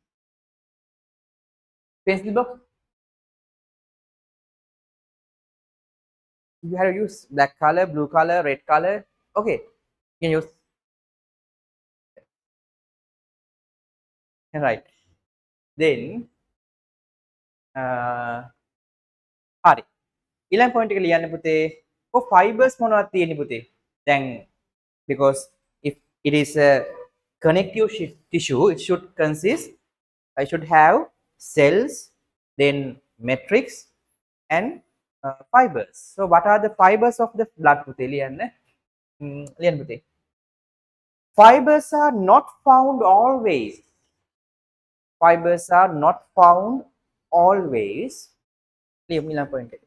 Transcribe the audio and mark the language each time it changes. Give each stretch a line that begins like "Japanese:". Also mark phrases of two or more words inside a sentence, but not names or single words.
English: Pencil box. You have to use black color, blue color, red color. Okay. You can use. Right.
Sinhala: Then හරි. ඊළඟ point එක ලියන්න පුතේ. ඔය fibers මොනවද තියෙන්නේ පුතේ?
English: දැන් because if it is a connective tissue, it should consist, I should have cells, then matrix and fibers. So what are the fibers of the blood
Sinhala: පුතේ ලියන්න. ලියන්න පුතේ.
English: Fibers are not found always. Fibers are not found always.
Sinhala: ඊළඟ point එක.